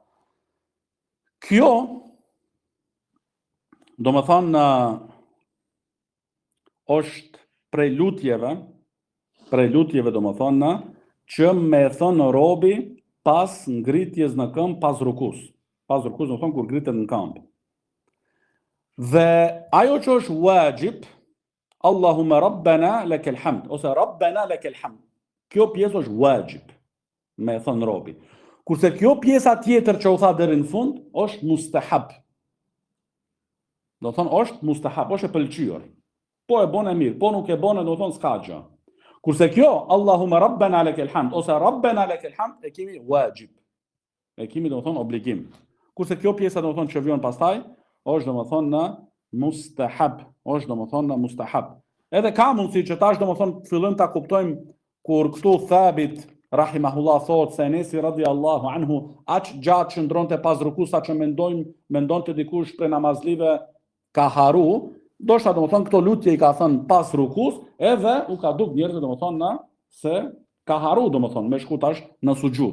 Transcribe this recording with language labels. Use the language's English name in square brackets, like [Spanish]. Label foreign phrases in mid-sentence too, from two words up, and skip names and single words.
[Albanian] Kjo domethënë është prej lutjeve domethënë që me thënë robi pas ngritjes në këmbë pas rukus. Pas rukus domethënë kur ngritet në këmbë. Dhe ajo që është wajib, [Arabic] اللهم ربنا لك الحمد, [Albanian] ose [Arabic] ربنا لك الحمد. [Albanian] Kjo pjesë është wajib, me thënë robi. Kurse kjo pjesa tjetër që u tha deri në fund është mustahab. Do thonë është mustahab, është e pëlqyer. Po e bën e mirë, po nuk e bën do thonë s'ka gjë. Kurse kjo [Arabic] اللهم ربنا لك الحمد [Albanian] ose [Arabic] ربنا لك الحمد [Albanian] e kemi wajib. E kemi do thonë obligim. Kurse kjo pjesa do thonë që vjen pastaj është domethënë në mustahab, është domethënë në mustahab. Edhe ka mundësi që tash domethënë fillojmë ta kuptojmë kur këtu Thabit rahimahullah thot se Enesi [Arabic] رضي الله عنه [Albanian] aq gjatë qëndronte pas rukus sa që mendonte dikush prej namazlive ka haru, ndoshta domethënë këto lutje i ka thënë pas rukus, edhe u ka duk njerëzve domethënë se ka haru domethënë me shku tash në sujud.